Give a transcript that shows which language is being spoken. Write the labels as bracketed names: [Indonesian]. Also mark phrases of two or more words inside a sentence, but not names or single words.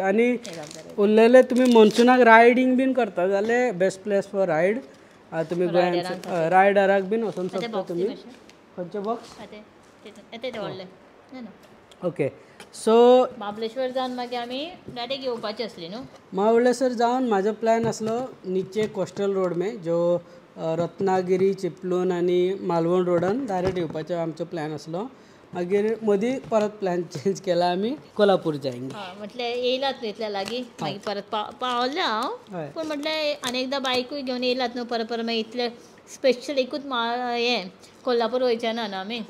[Konkani] आनी उरलेले तुमी मॉन्सूनाक रायडींग बीन करता जाल्यार [English] best place for ride. [Konkani] तुमी गोंयांत रायडराक बीन वचूंक शकता तुमी. खंयचे बॉक्स? ओके. सो महाबळेश्वर जावन मागीर आमी डायरेक्ट येवपाची असली न्हू. महाबळेश्वर जावन म्हाजो प्लॅन आसलो [Hindi] नीचे कोस्टल रोड में जो [Konkani] रत्नागिरी, चिपलून आनी मालवण रोडान डायरेक्ट येवपाचो आमचो प्लॅन आसलो. मागीर मदीं परत [English] plan change [Konkani] केला, आमी कोल्हापूर जायंगे. म्हटल्यार येयलात न्हू इतल्या लागीं, मागीर परत पावले हांव. पूण म्हटल्यार आनी एकदां बायकूय घेवन येयलात न्हू परत मागीर इतले स्पेशल एकूच हें कोल्हापूर वयचे ना न्हू आमी.